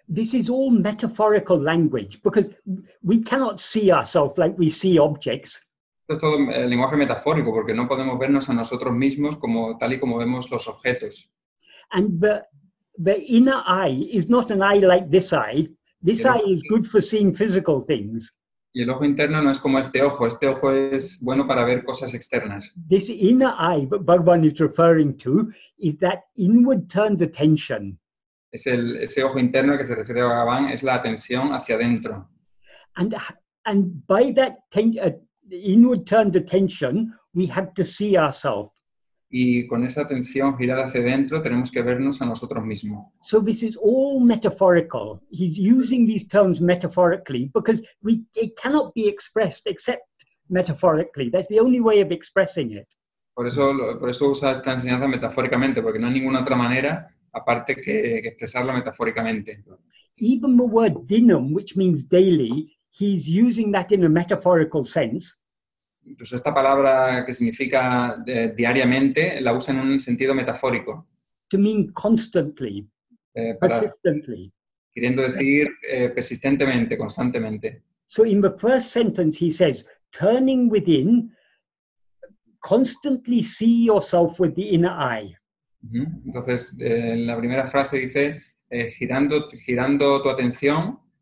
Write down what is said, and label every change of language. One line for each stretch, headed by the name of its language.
English: This is all metaphorical language because we cannot see ourselves like we see objects.
Spanish: Esto es todo lenguaje metafórico porque no podemos vernos a nosotros mismos tal y como vemos los objetos.
English: And the inner eye is not an eye like this eye. This eye is good for seeing physical things.
Spanish: Y el ojo interno no es como este ojo es bueno para ver cosas externas.
English: This inner eye that Bhagavan is referring to is that inward turned attention.
Spanish: Ese ojo interno que se refiere a Bhagavan es la atención hacia adentro.
English: And by that inward turned attention, we have to see ourselves.
Spanish: Y con esa atención girada hacia adentro tenemos que vernos a nosotros mismos.
English: So this is all metaphorical. He's using these terms metaphorically because it cannot be expressed except metaphorically. That's the only way of expressing it.
Spanish: Por eso usa esta enseñanza metafóricamente, porque no hay ninguna otra manera aparte que expresarlo metafóricamente.
English: Even the word dinam, which means daily, he's using that in a metaphorical sense.
Spanish: Incluso esta palabra que significa diariamente la usa en un sentido metafórico.
English: To mean constantly, persistently.
Spanish: Queriendo decir persistentemente, constantemente.
English: So in the first sentence he says, turning within, constantly see yourself with the inner eye.
Spanish: Entonces, en la primera frase dice, girando tu atención,